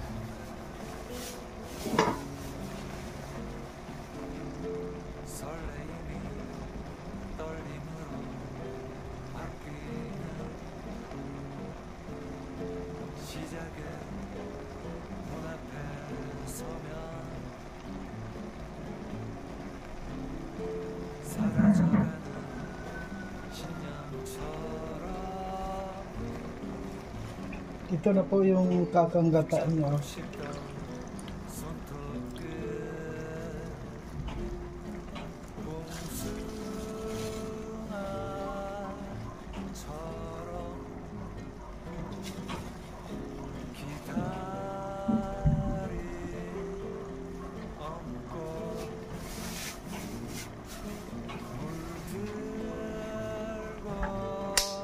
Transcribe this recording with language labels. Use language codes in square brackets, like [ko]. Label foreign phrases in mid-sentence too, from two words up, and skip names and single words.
[ko] 설레임이 떨림으로 바뀌는 시작은 문 앞에 서면 사라져가는 신념처럼 [tl] Ito na po yung kakanggataan niya. [ko] 싶던 손톱 끝 봉숭아처럼 기다리 얹고 물들고